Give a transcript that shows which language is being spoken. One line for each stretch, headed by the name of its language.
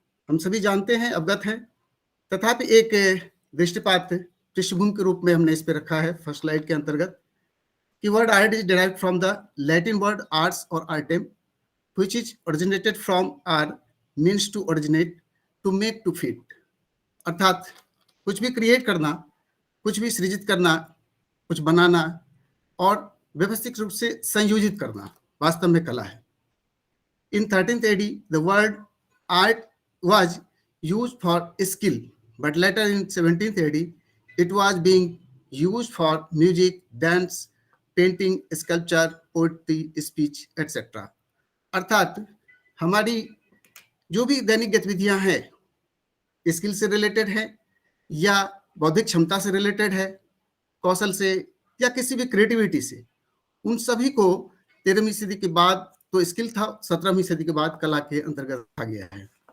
Hindi: हम सभी जानते हैं, अवगत हैं, तथापि एक दृष्टिपात पृष्ठभूमि के रूप में हमने इस पे रखा है फर्स्ट स्लाइड के अंतर्गत कि
English: Word art is derived from the Latin word arts और artem which is originated from ar means to originate, to make, to fit.
Hindi: अर्थात कुछ भी क्रिएट करना, कुछ भी सृजित करना, कुछ बनाना और व्यवस्थित रूप से संयोजित करना वास्तव में कला है।
English: In 13th AD, the word art was used for skill, but later in 17th AD, it was being used for music, dance, painting, sculpture, poetry, speech, etc.
Hindi: अर्थात हमारी जो भी दैनिक गतिविधियां हैं स्किल से रिलेटेड है या बौद्धिक क्षमता से रिलेटेड है, कौशल से या किसी भी क्रिएटिविटी से, उन सभी को 13वीं सदी के बाद तो स्किल था, 17वीं सदी के बाद कला के अंतर्गत रखा गया है।